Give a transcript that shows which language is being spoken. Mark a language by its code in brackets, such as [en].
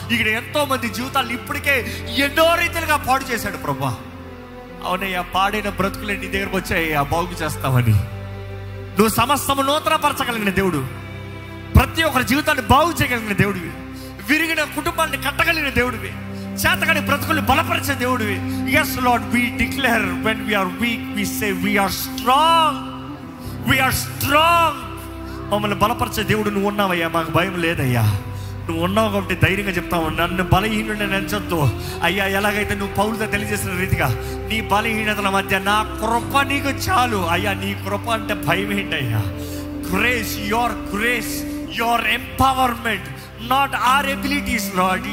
[te] ఇక్కడ ఎంతో మంది జీవితాలను ఇప్పటికే ఎన్నో రీతిలుగా పాడు చేశాడు ప్రభా. అవునయ్యా, పాడైన బ్రతుకులే నీ దగ్గరకు వచ్చాయ్యా, బాగు చేస్తామని. నువ్వు సమస్తము నూతనపరచగలిగిన దేవుడు. ప్రతి ఒక్కరి జీవితాన్ని బాగు చేయగలిగిన దేవుడివి. విరిగిన కుటుంబాన్ని కట్టగలిగిన దేవుడివి. చేతగాని బ్రతుకుల్ని బలపరిచే దేవుడివి. [en] yes Lord, we declare when we are weak we say we are strong, we are strong. [te] మమ్మల్ని బలపరిచే దేవుడు నువ్వు ఉన్నావయ్యా. మాకు భయం లేదయ్యా. నువ్వు ఉన్నావు కాబట్టి ధైర్యంగా చెప్తావు. నన్ను బలహీనుడిని ఎంచొద్దు అయ్యా. ఎలాగైతే నువ్వు పౌలుతో తెలియజేసిన రీతిగా నీ బలహీనతల మధ్య నా కృప నీకు చాలు అయ్యా. నీ కృప అంటే భయం ఏంటయ్యా? [en] Grace, your empowerment, not our abilities Lord.